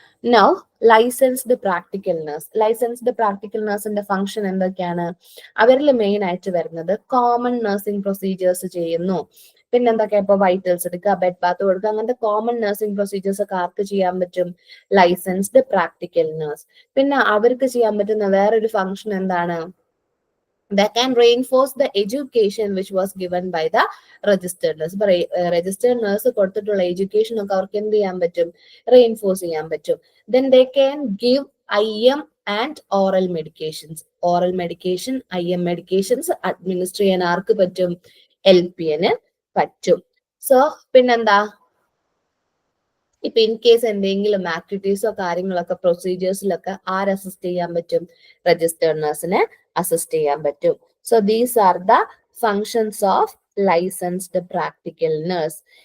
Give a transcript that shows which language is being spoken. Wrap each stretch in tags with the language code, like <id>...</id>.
<ml>Now licensed practical nurse. Licensed practical നഴ്സിന്റെ function എന്തൊക്കെയാണ്? അവരിൽ main ആയിട്ട് വരുന്നത് കോമൺ നഴ്സിംഗ് പ്രൊസീജിയേഴ്സ് ചെയ്യുന്നു. പിന്നെന്തൊക്കെയാ? ഇപ്പൊ വൈറ്റൽസ് എടുക്കുക, ബെഡ് ബാത്ത് കൊടുക്കുക, അങ്ങനത്തെ കോമൺ നഴ്സിംഗ് പ്രൊസീജിയേഴ്സ് ഒക്കെ ആർക്ക് ചെയ്യാൻ പറ്റും? Licensed practical nurse. പിന്നെ അവർക്ക് ചെയ്യാൻ പറ്റുന്ന വേറൊരു ഫംഗ്ഷൻ എന്താണ്?</ml> <en>That can reinforce the education which was given by the registered nurse.</en> <ml>ഇപ്പൊ registered nurse കൊടുത്തിട്ടുള്ള എഡ്യൂക്കേഷൻ ഒക്കെ അവർക്ക് എന്ത് ചെയ്യാൻ പറ്റും? റീഇൻഫോഴ്സ് ചെയ്യാൻ പറ്റും.</ml> <en>Then they can give IM and oral medications.</en> <ml>Oral medication, IM medications administer ചെയ്യാൻ ആർക്ക് പറ്റും? LPN പറ്റും. സോ പിന്നെന്താ? ഇപ്പൊ ഇൻ കേസ് എന്തെങ്കിലും ആക്ടിവിറ്റീസോ കാര്യങ്ങളൊക്കെ പ്രൊസീജിയേഴ്സിലൊക്കെ ആര് അസിസ്റ്റ് ചെയ്യാൻ പറ്റും? രജിസ്റ്റേർഡ് നഴ്സിനെ അസിസ്റ്റ് ചെയ്യാൻ പറ്റും.</ml> <en>So these are the functions of licensed practical nurse.</en>